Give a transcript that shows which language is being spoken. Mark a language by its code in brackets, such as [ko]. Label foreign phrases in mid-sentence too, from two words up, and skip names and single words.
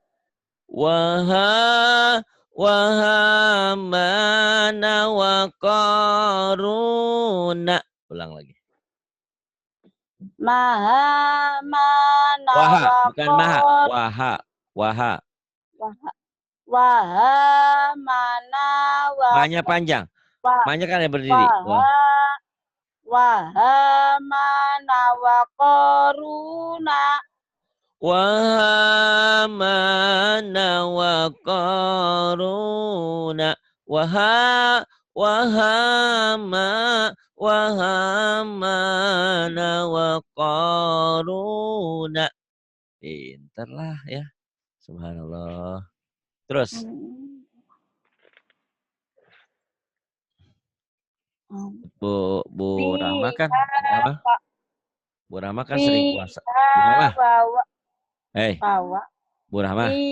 [ar] وهامان وقارون. [id] Ulang lagi. [ar] mahamana Waha, wa [id] bukan maha. [ar] qaruna Waha, waha. wahamana [id] Ma-nya panjang. [ar] wa [id] Ma-nya kan yang berdiri. [ar] واها وهامان وقارون وهامان وقارون. وهامان وقارون. [id] Pinter lah ya. Subhanallah. Terus. Bu Rahma kan apa? Bu Rahma kan sering puasa. Bu Rahma. Hei. Bu Rahma.